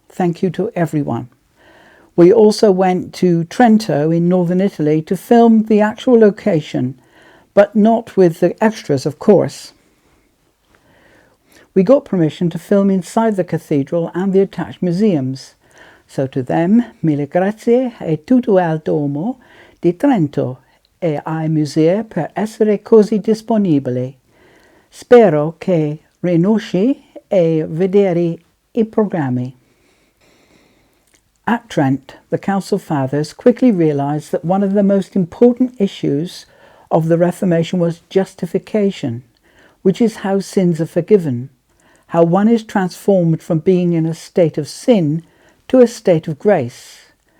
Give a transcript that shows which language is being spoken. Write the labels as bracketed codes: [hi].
[en] Thank you to everyone. We also went to Trento in northern Italy to film the actual location, but not with the extras, of course. We got permission to film inside the cathedral and the attached museums. So to them, [it] mille grazie e tutto al Duomo di Trento e ai musei per essere così disponibili. Spero che riesci a vedere I programmi. [en] At Trent, the Council Fathers quickly realised that one of the most important issues of the Reformation was justification, which is how sins are forgiven, how one is transformed from being in a state of sin to a state of grace.